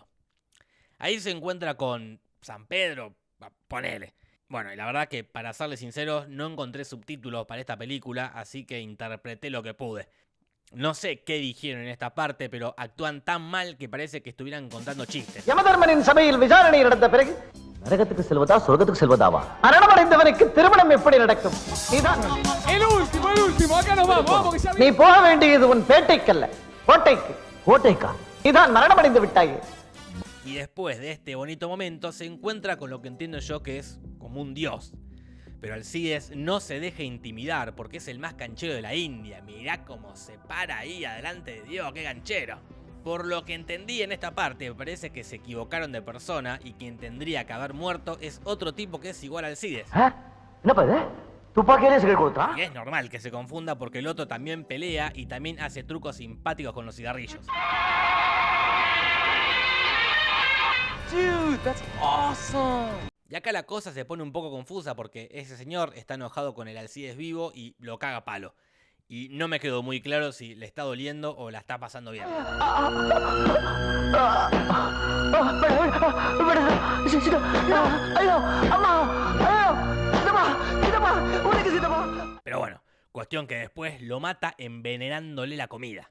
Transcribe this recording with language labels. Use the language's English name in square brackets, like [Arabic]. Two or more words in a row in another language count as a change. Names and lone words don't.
[Spanish] Ahí se encuentra con San Pedro, ponele. Bueno, y la verdad que para serles sinceros no encontré subtítulos para esta película, así que interpreté lo que pude. No sé qué dijeron en esta parte, pero actúan tan mal que parece que estuvieran contando chistes. [Tamil] யமதர்மனின் சபையில் விசாரணை நடந்த பிறகு நரகத்துக்கு செல்வதா சொர்க்கத்துக்கு செல்வதாவா மரணமடைந்தவனுக்கு திருமணம் எப்படி நடக்கும் நீதான் [Spanish] El último, acá nos vamos que ya [Tamil] நீ போக வேண்டியது உன் பேட்டைக்கல்ல கோட்டைக்கு கோட்டைக்கா நீதான் மரணமடைந்து விட்டாயே. [Spanish] Y después de este bonito momento se encuentra con lo que entiendo yo que es como un dios. Pero Alcides no se deja intimidar porque es el más canchero de la India. Mirá cómo se para ahí adelante de Dios, qué canchero. Por lo que entendí en esta parte, me parece que se equivocaron de persona y quien tendría que haber muerto es otro tipo que es igual a Alcides. [Tamil] என்னப்பா இது துப்பாக்கியிலே சிகரெட் கொடுத்தா [Spanish] Y es normal que se confunda porque el otro también pelea y también hace trucos simpáticos con los cigarrillos. [English] Dude, that's awesome. [Spanish] Y acá la cosa se pone un poco confusa porque ese señor está enojado con el Alcides vivo y lo caga a palo. Y no me quedó muy claro si le está doliendo o la está pasando bien. Pero bueno, cuestión que después lo mata envenenándole la comida.